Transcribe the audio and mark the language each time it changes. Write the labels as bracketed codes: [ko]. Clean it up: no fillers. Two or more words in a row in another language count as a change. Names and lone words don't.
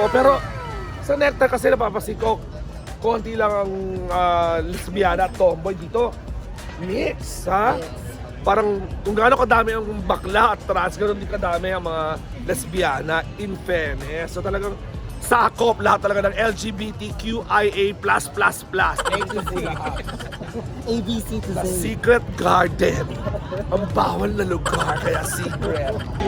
[tl] Pero sa nectar kasi napapansin ko, konti lang ang lesbiana at tomboy dito. Mix, ha? Parang kung gaano kadami ang bakla at trans, ganoon din kadami ang mga lesbiana [en] in fairness. [tl] So talagang sakop lahat talaga ng LGBTQIA+++. ABC to The say. Secret Garden. Ang bawal na lugar, kaya secret.